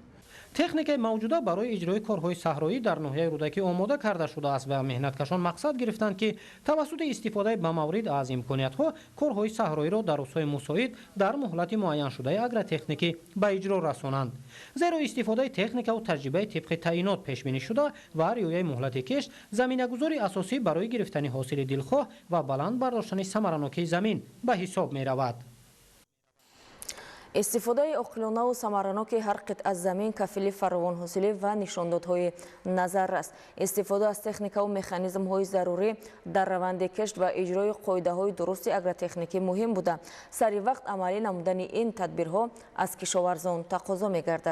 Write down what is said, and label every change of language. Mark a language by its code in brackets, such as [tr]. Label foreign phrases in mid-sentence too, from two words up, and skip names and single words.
[tg] техникаи мавҷуда барои иҷрои корҳои саҳроӣ дар ноҳияи рӯдакӣ омода карда шудааст ва меҳнаткашон мақсад гирифтанд ки тавассути истифодаи ба маврид аз имкониятҳо корҳои саҳроиро дар рӯзҳои мусоид дар муҳлати муайяншудаи агротехникӣ ба иҷро расонанд. зеро истифодаи техникаву таҷрибаи тибқи таъинот пешбинӣ шуда ва риояи муҳлати кишт заминагузори асосӣ барои гирифтани ҳосили дилхоҳ ва баланд бардоштани самаранокии замин ба ҳисоб меравад. استفاده عاقلانه و ثمرناک هر قطعه از زمین کفیل فراوان حاصلی و نشاندادهای نظر است. استفاده از تکنیک و مکانیزم های ضروری در روند کشت و اجرای قاعده های درست اگرتکنیکی مهم بوده. سری وقت عملی نمودن این تدبیرها از کشاورزان تقاضا می‌گردد.